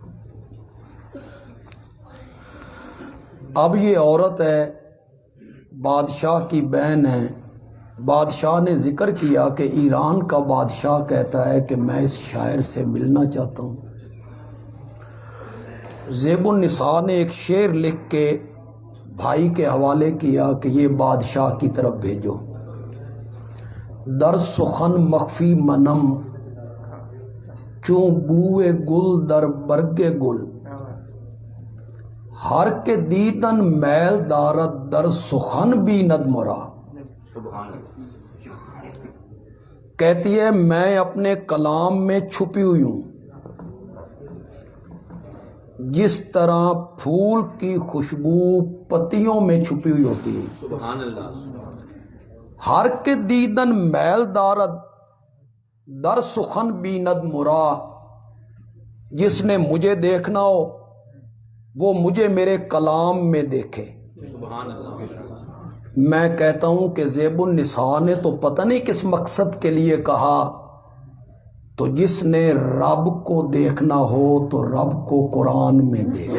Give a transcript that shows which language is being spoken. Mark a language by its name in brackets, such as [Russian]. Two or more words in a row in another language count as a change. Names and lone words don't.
[Urdu] اب یہ عورت ہے، بادشاہ کی بہن ہے، بادشاہ نے ذکر کیا کہ ایران کا بادشاہ کہتا ہے کہ میں اس شاعر سے ملنا چاہتا ہوں۔ زیب النساء نے ایک شعر لکھ کے بھائی کے حوالے کیا کہ یہ بادشاہ کی طرف بھیجو۔ [Persian] در سخن مخفی منم، چون بوئے گل در برگ گل، ہر کے دیدن میل دارد در سخن بیند مرا۔ [Arabic] سبحان اللہ۔ [Urdu] کہتی ہے میں اپنے کلام میں چھپی ہوئی ہوں، جس طرح پھول کی خوشبو پتیوں میں چھپی ہوئی ہوتی ہے۔ [Arabic] سبحان اللہ۔ [Persian] ہر کے دیدن میل دارد در سخن بیند مرا، [Urdu] جس نے مجھے دیکھنا ہو وہ مجھے میرے کلام میں دیکھے۔ [Arabic] سبحان اللہ۔ [Urdu] میں کہتا ہوں کہ زیب النساء نے تو پتہ نہیں کس مقصد کے لیے کہا، تو جس نے رب کو دیکھنا ہو تو رب کو قرآن میں دیکھے۔